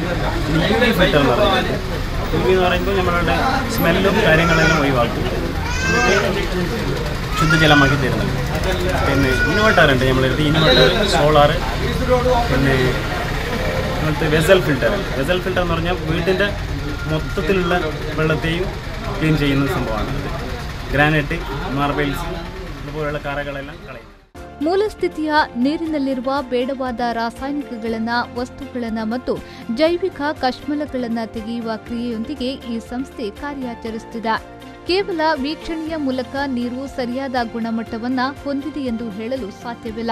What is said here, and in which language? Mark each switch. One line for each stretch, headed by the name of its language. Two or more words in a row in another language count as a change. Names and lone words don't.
Malayalam: പിന്നെ
English: UV filter
Malayalam: എന്ന് പറഞ്ഞിട്ടുണ്ട്. യു വി എന്ന് പറയുമ്പോൾ നമ്മളുടെ സ്മെല്ലും കാര്യങ്ങളെല്ലാം ഒഴിവാക്കി ശുദ്ധജലമാക്കി തരുന്നുണ്ട്. പിന്നെ ഇൻവെർട്ടർ ഉണ്ട് നമ്മളടുത്ത്. ഇൻവെർട്ടർ, സോളാർ, പിന്നെ അങ്ങനത്തെ
English: vessel filter. vessel filter
Malayalam: എന്ന് പറഞ്ഞാൽ വീട്ടിൻ്റെ മൊത്തത്തിലുള്ള വെള്ളത്തെയും ക്ലീൻ ചെയ്യുന്ന സംഭവമാണ്.
English: granite, marbles
Kannada: ಇದುപോലുള്ള ಕರಗಳೆಲ್ಲ ಕಳೆಯುತ್ತೆ. ಮೂಲ ಸ್ಥಿತಿಯ ನೀರಿನಲ್ಲಿರುವ ಬೇಡವಾದ ರಾಸಾಯನಿಕಗಳನ್ನು, ವಸ್ತುಗಳನ್ನು ಮತ್ತು ಜೈವಿಕ ಕಶ್ಮಲಗಳನ್ನು ತೆಗೆಯುವ ಕ್ರಿಯೆಯೊಂದಿಗೆ ಈ ಸಂಸ್ಥೆ ಕಾರ್ಯಾಚರಿಸುತ್ತಿದೆ. ಕೇವಲ ವೀಕ್ಷಣೆಯ ಮೂಲಕ ನೀರು ಸರಿಯಾದ ಗುಣಮಟ್ಟವನ್ನು ಹೊಂದಿದೆ ಎಂದು ಹೇಳಲು ಸಾಧ್ಯವಿಲ್ಲ.